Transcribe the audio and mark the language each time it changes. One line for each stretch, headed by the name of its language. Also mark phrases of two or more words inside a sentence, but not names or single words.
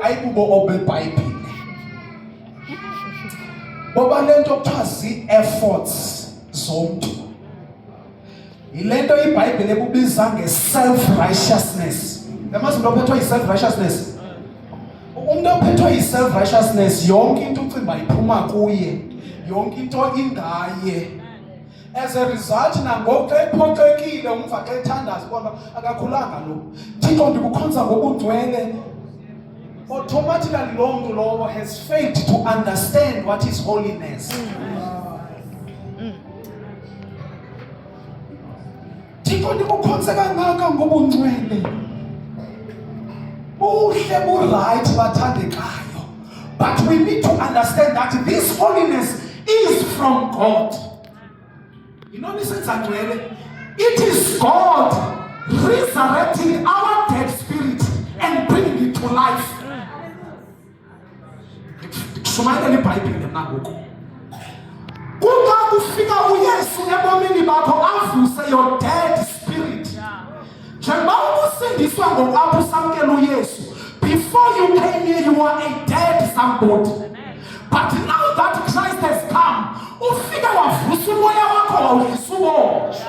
Xhosa: kubo obeBhayibhile. Ngoba lento kuthiwa zii-efforts zomntu. Yilento iBhayibhile ebubiza nge-self-righteousness. Yamazi umuntu ophethwe yi-self-righteousness? Umuntu ophethwe yi-self-righteousness, yonke into ucinga iphuma kuye, yonke into ingaye.
English: As a result,
Xhosa: nangoku xa ephoxekile umva xa ethandaza kodwa akakhulanga lo. Thixo ndikukhonza ngobungcwele.
English: Automatically
Xhosa: lo mntu lowo
English: has failed to understand what is holiness.
Xhosa: Thixo ndikukhonza kangaka ngobungcwele. Buhle bu-right bathandekayo.
English: But we need to understand that this holiness is from God. You know, listen, it is God resurrecting our dead spirit and bringing it to life.
Xhosa: Shumayela iBhayibhile nangoku. Kuba kufika uYesu ebomini bakho avuse
English: your dead spirit.
Xhosa: Njengoba usindiswa ngokwapho usamkela uYesu.
English: Before you came here, you were a dead somebody. But now that Christ has come,
Xhosa: ufike wavusa umoya wakho wawulisubo.